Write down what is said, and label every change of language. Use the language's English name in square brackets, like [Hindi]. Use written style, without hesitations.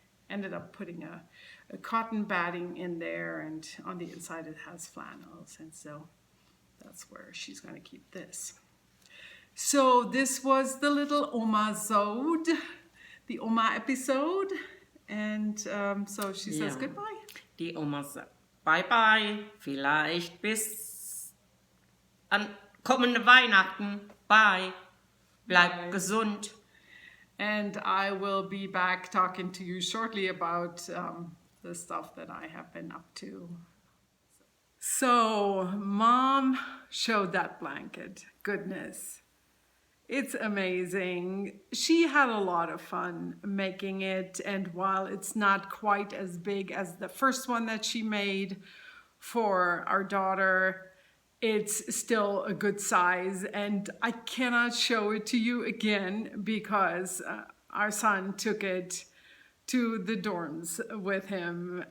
[English] ended up putting a cotton batting in there, and on the inside it has flannels, and so that's where she's going to keep this. So this was the little Oma-sode, the Oma episode, and so she says [German] Ja. [English] goodbye. [German] Die Oma sagt Bye-bye, vielleicht bis an kommende Weihnachten. Bye. Bleib gesund. [English] And I will be back talking to you shortly about the stuff that I have been up to. So, Mom showed that blanket. Goodness. It's amazing. She had a lot of fun making it, and while it's not quite as big as the first one that she made for our daughter, it's still a good size, and I cannot show it to you again because our son took it to the dorms with him.